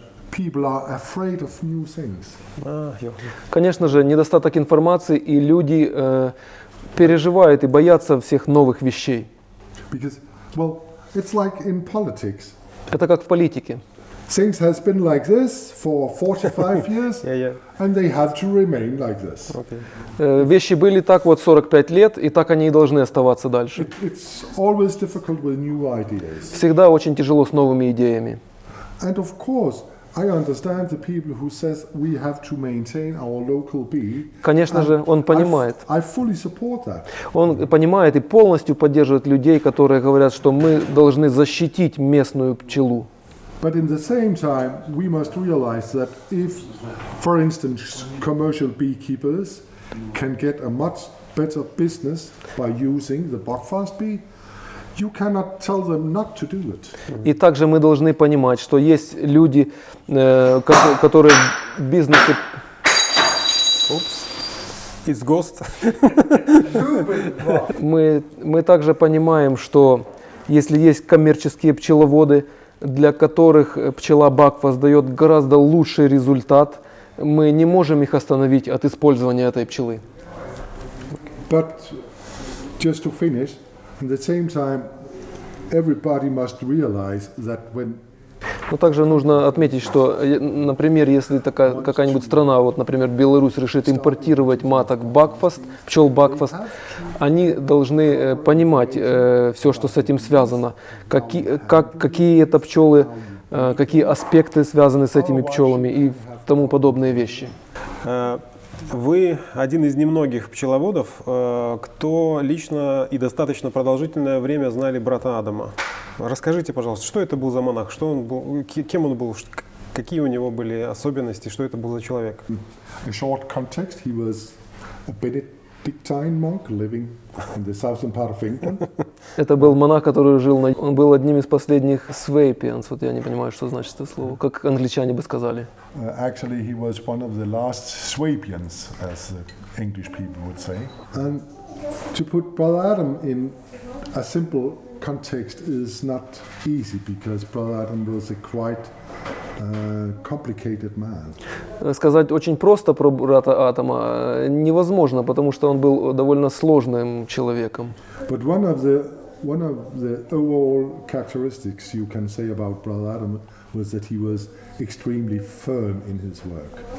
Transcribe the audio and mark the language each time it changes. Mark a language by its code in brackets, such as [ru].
[en] People are afraid of new things. [ru] Конечно же, недостаток информации, и люди переживают и боятся всех новых вещей. [en] Because, well, it's like in politics. [ru] Это как в политике. [en] Things has been like this for 45 years, and they have to remain like this. [ru] Вещи были так вот 45 лет, и так они и должны оставаться дальше. [en] It's always difficult with new ideas. [ru] Всегда очень тяжело с новыми идеями. [en] And of course, I understand the people who says we have to maintain our local bee. [ru] Конечно же, он понимает. [en] I fully support that. [ru] Он понимает и полностью поддерживает людей, которые говорят, что мы должны защитить местную пчелу. [en] But in the same time, we must realize that if, for instance, commercial beekeepers can get a much better business by using the Buckfast bee, you cannot tell them not to do it. [ru] И также мы должны понимать, что есть люди, которые в бизнесе... [en] It's ghost. [ru] Мы также понимаем, что если есть коммерческие пчеловоды, для которых пчела Бакфаст дает гораздо лучший результат, мы не можем их остановить от использования этой пчелы. [en] But just to finish, at the same time, everybody must realize that when [ru] Но также нужно отметить, что, например, если какая-нибудь страна, вот, например, Беларусь, решит импортировать маток Бакфаст, пчел Бакфаст, они должны понимать все, что с этим связано, какие это пчелы, какие аспекты связаны с этими пчелами и тому подобные вещи. Вы один из немногих пчеловодов, кто лично и достаточно продолжительное время знали брата Адама. Расскажите, пожалуйста, что это был за монах, что он был, кем он был, какие у него были особенности, что это был за человек? [en] A short context, he was a Benedictine monk living in the southern part of England. [ru] Это был монах, который жил Он был одним из последних Свейпианс. Вот я не понимаю, что значит это слово. Как англичане бы сказали. [en] Actually, he was one of the last Swabians, as the English people would say. And to put Brother Adam in a simple context is not easy, because Brother Adam was a quite complicated man. [ru] Сказать очень просто про брата Адама невозможно, потому что он был довольно сложным человеком. [en] But one of the overall characteristics you can say about Brother Adam was that he was extremely firm in his work.